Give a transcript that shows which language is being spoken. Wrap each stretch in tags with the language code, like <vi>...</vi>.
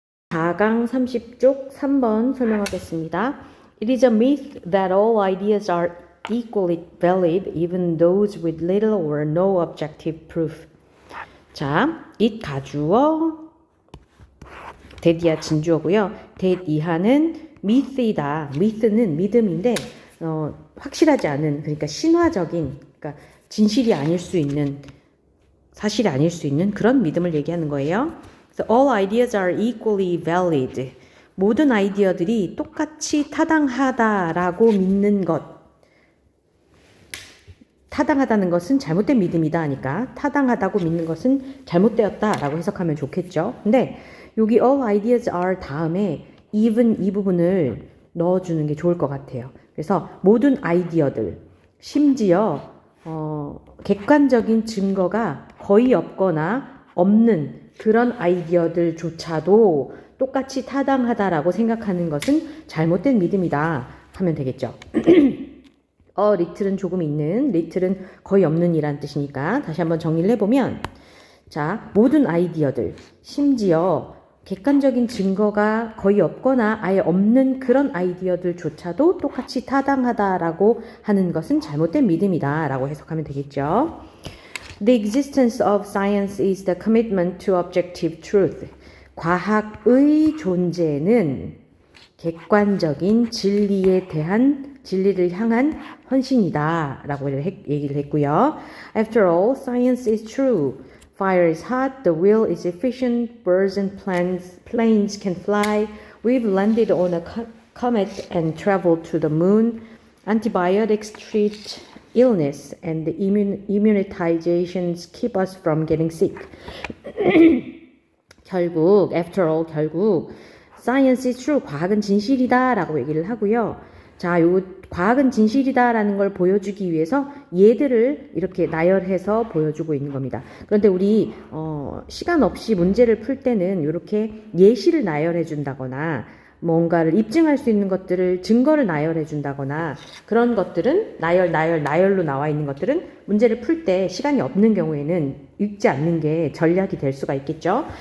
<ko>4강 30쪽 3번 설명하겠습니다.</ko> <en>It is a myth that all ideas are equally valid, even those with little or no objective proof.</en> <ko>자, it 가주어, that이야 진주어고요. that 이하는 myth이다. myth는 믿음인데 확실하지 않은, 그러니까 신화적인, 그러니까 진실이 아닐 수 있는, 사실이 아닐 수 있는 그런 믿음을 얘기하는 거예요.</ko> <en>So all ideas are equally valid.</en> <ko>모든 아이디어들이 똑같이 타당하다라고 믿는 것. 타당하다는 것은 잘못된 믿음이다 하니까 타당하다고 믿는 것은 잘못되었다라고 해석하면 좋겠죠. 근데 여기 all ideas are 다음에 even 이 부분을 넣어주는 게 좋을 것 같아요. 그래서 모든 아이디어들, 심지어 객관적인 증거가 거의 없거나 없는 그런 아이디어들조차도 똑같이 타당하다라고 생각하는 것은 잘못된 믿음이다 하면 되겠죠. 리틀은 조금 있는, 리틀은 거의 없는 이란 뜻이니까 다시 한번 정리를 해보면, 자, 모든 아이디어들, 심지어 객관적인 증거가 거의 없거나 아예 없는 그런 아이디어들조차도 똑같이 타당하다라고 하는 것은 잘못된 믿음이다 라고 해석하면 되겠죠.</ko> <en>The existence of science is the commitment to objective truth.</en> <ko>과학의 존재는 객관적인 진리에 대한, 진리를 향한 헌신이다 라고 얘기를 했고요.</ko> <en>After all, science is true. Fire is hot, the wheel is efficient, birds and planes can fly. We've landed on a comet and traveled to the moon. Antibiotics treat illness and the immunizations keep us from getting sick.</en> <ko>결국,</ko> <en>after all, 결국 science is true.</en> <ko>과학은 진실이다 라고 얘기를 하고요. 자, 요 과학은 진실이다라는 걸 보여주기 위해서 얘들을 이렇게 나열해서 보여주고 있는 겁니다. 그런데 우리 시간 없이 문제를 풀 때는 이렇게 예시를 나열해 준다거나 뭔가를 입증할 수 있는 것들을 증거를 나열해 준다거나 그런 것들은 나열로 나와 있는 것들은 문제를 풀 때 시간이 없는 경우에는 읽지 않는 게 전략이 될 수가 있겠죠.</ko>